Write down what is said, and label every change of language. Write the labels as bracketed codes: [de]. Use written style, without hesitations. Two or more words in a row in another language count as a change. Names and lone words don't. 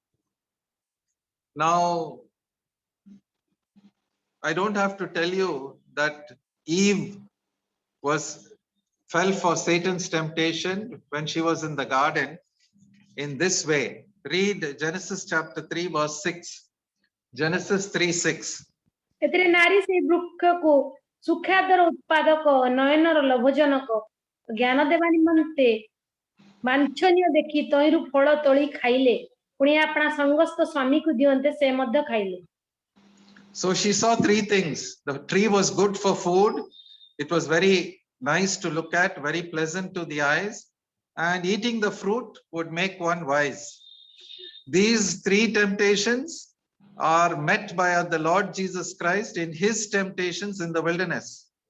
[en] Now, I don't have to tell you that Eve fell for Satan's temptation when she was in the garden in this way. Read Genesis chapter 3, verse 6. Genesis 3:6. [or] ଏଥିରେ ନାରୀ ସେହି ବୃକ୍ଷକୁ ସୁଖାଦ୍ୟର ଉତ୍ପାଦକ, ନୟନର ଲୋଭଜନକ, ଜ୍ଞାନ ଦେବା ନିମନ୍ତେ ବାଞ୍ଛନୀୟ ଦେଖି ତହିଁରୁ ଫଳ ତୋଳି ଖାଇଲେ, ପୁଣି ଆପଣା ସଙ୍ଗସ୍ଥ ସ୍ୱାମୀକୁ ଦିଅନ୍ତେ, ସେ ମଧ୍ୟ ଖାଇଲେ। [en] So she saw three things. The tree was good for food. It was very nice to look at, very pleasant to the eyes, and eating the fruit would make one wise. These three temptations are met by the Lord Jesus Christ in his temptations in the wilderness.